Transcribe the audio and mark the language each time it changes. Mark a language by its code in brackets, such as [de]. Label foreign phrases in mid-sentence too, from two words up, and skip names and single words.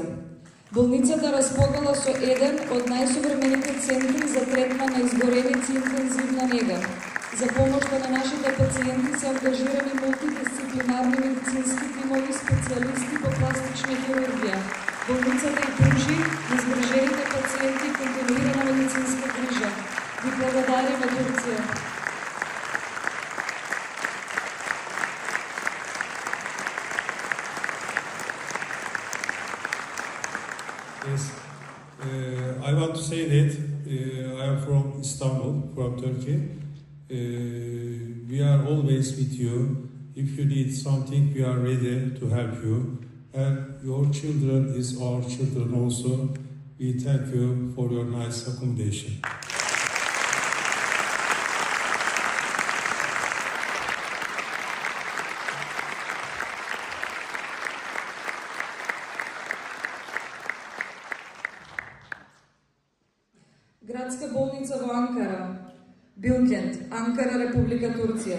[mk] Болницата располагала со еден од најсовремените центри за третман на изгореници и интензивна нега. За помошта на нашите пациенти се ангажирани мултидисциплинарни медицински тимови специјалисти по пластична хирургија. Болницата и пружи на згрижените пациенти континуирана медицинска грижа. Ви благодариме, Турција. [en] Yes, I want to say that I am from Istanbul, from Turkey. We are always with you. If you need something, we are ready to help you. And your children is our children also. We thank you for your nice accommodation. [mk] Градска болница во Анкара, Билкент, Анкара, Република Турција.